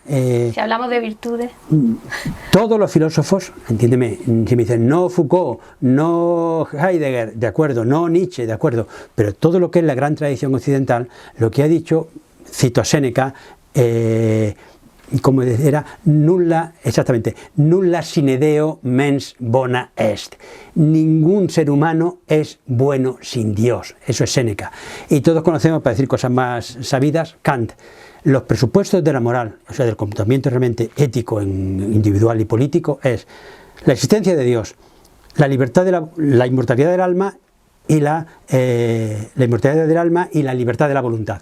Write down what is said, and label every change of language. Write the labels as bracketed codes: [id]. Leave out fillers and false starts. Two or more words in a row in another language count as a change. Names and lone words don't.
[es] Si hablamos de virtudes. Todos los filósofos, entiéndeme, si me dicen no Foucault, no Heidegger, de acuerdo, no Nietzsche, de acuerdo, pero todo lo que es la gran tradición occidental, lo que ha dicho, cito a Séneca, como era [la] nulla sine Deo mens bona est. [es] Ningún ser humano es bueno sin Dios. Eso es Séneca. Y todos conocemos, para decir cosas más sabidas, Kant. Los presupuestos de la moral, o sea, del comportamiento realmente ético, individual y político, es la existencia de Dios, la libertad la inmortalidad del alma y la inmortalidad del alma y la libertad de la voluntad.